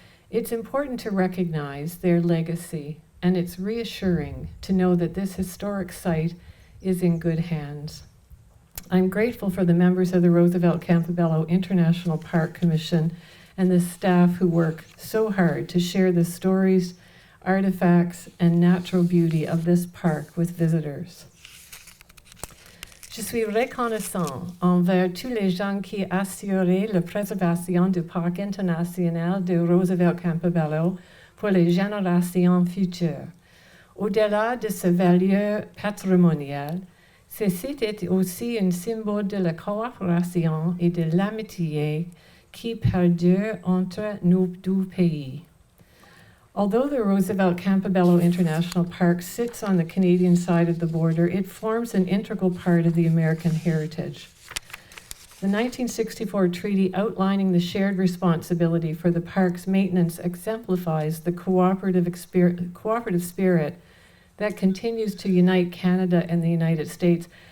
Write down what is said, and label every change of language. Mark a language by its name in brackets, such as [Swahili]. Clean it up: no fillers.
[English] It's important to recognize their legacy, and it's reassuring to know that this historic site is in good hands. I'm grateful for the members of the Roosevelt Campobello International Park Commission and the staff who work so hard to share the stories, artifacts, and natural beauty of this park with visitors. [French] Je suis reconnaissant envers tous les gens qui assuraient la préservation du Parc international de Roosevelt Campobello pour les générations futures. Au-delà de sa valeur patrimoniale, ce site est aussi un symbole de la coopération et de l'amitié qui perdure entre nos deux pays. [English] Although the Roosevelt Campobello International Park sits on the Canadian side of the border, it forms an integral part of the American heritage. The 1964 treaty outlining the shared responsibility for the park's maintenance exemplifies the cooperative spirit that continues to unite Canada and the United States.